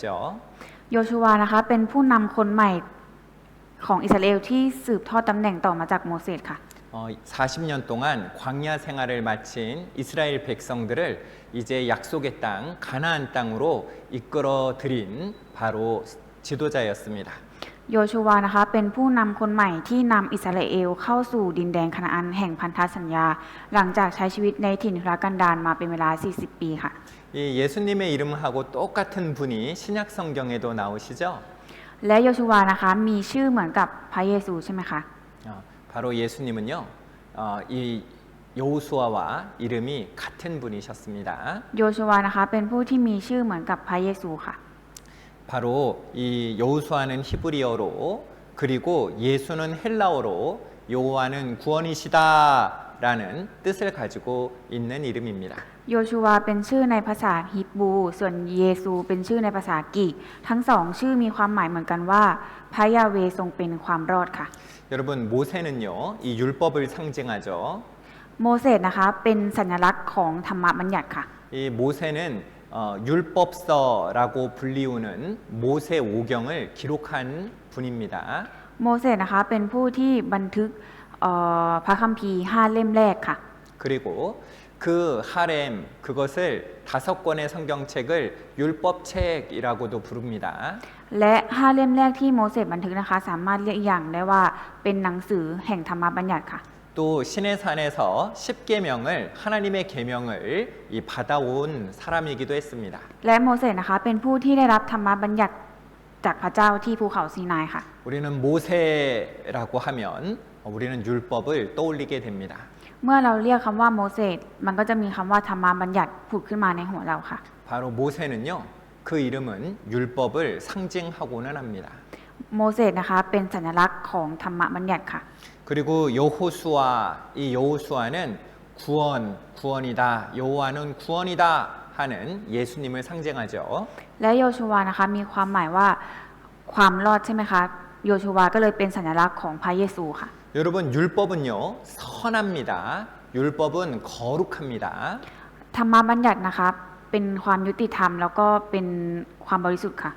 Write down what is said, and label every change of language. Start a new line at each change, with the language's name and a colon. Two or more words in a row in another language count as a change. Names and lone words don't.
Thai: โยชูวานะคะเป็นผู้นำคนใหม่ของอิสราเอลที่สืบทอดตำแหน่งต่อมาจากโมเสสค่ะ
Korean: 40년 동안 광야 생활을 마친 이스라엘 백성들을 이제 약속의 땅 가나안 땅으로 이끌어 들인 바로 지도자였습니다.
Thai: โยชูวานะคะเป็นผู้นำคนใหม่ที่นำอิสราเอลเข้าสู่ดินแดนคานาอันแห่งพันธสัญญา หลังจากใช้ชีวิตในถิ่นทุรกันดารมาเป็นเวลา40 ปีค่ะ
Korean: 이 예수님의 이름하고 똑같은 분이 신약 성경에도 나오시죠?
Thai: และโยชูวานะคะมีชื่อเหมือนกับพระเยซูใช่ไหมคะ
Korean: 바로 예수님은요, 이 여호수아와 이름이 같은 분이셨습니다.
Thai: โยชูวานะคะเป็นผู้ที่มีชื่อเหมือนกับพระเยซูค่ะ
Korean: 바로 이 여호수아는 히브리어로 그리고 예수는 헬라어로 여호와는 구원이시다라는 뜻을 가지고 있는 이름입니다.
Thai: โยชูวาเป็นชื่อในภาษาฮิบรูส่วนเยซูเป็นชื่อในภาษากรีกทั้งสองชื่อมีความหมายเหมือนกันว่าพระยาเวทรงเป็นความรอดค่ะ
Korean: 여러분 모세는요, 이 율법을 상징하죠.
Thai: โมเสสนะคะเป็นสัญลักษณ์ของธรรมบัญญัติค่ะ
Korean: 이 모세는 율법서라고 불리우는 모세 오경을 기록한 분입니다.
Thai: โมเสสนะคะเป็นผู้ที่บันทึกพระคัมภีร์5 เล่มแรกค่ะ
Korean: 그리고 그 하렘 그것을 5권의 성경책을 율법책이라고도 부릅니다.
Thai: และ5 เล่มแรกที่โมเสสบันทึกนะคะสามารถเรียกอีกอย่างได้ว่าเป็นหนังสือแห่งธรรมบัญญัติค่ะ
Korean: 또 시내산에서 10계명을 하나님의 계명을 받아온 사람이기도 했습니다.
Thai: และโมเสสนะคะเป็นผู้ที่ได้รับธรรมบัญญัติจากพระเจ้าที่ภูเขาซีนายค่ะ
Korean: 우리는 모세라고 하면 우리는 율법을 떠올리게 됩니다.
Thai: เมื่อเราเรียกคำว่าโมเสสมันก็จะมีคำว่าธรรมบัญญัติผุดขึ้นมาในหัวเราค่ะ
Korean: 바로 모세는요, 그 이름은 율법을 상징하고는 합니다.
Thai: โมเสสนะคะเป็นสัญลักษณ์ของธรรมบัญญัติค่ะ
Korean: 그리고 여호수아, 이 여호수아는 구원이다, 여호와는 구원이다 하는 예수님을 상징하죠.
Thai: และโยชูวานะคะมีความหมายว่าความรอดใช่ไหมคะโยชูวาก็เลยเป็นสัญลักษณ์ของพระเยซูค่ะ
Korean: 여러분 율법은요 선합니다. 율법은 거룩합니다.
Thai: ธรรมบัญญัตินะคะเป็นความยุติธรรมแล้วก็เป็นความบริสุทธิ์ค่ะ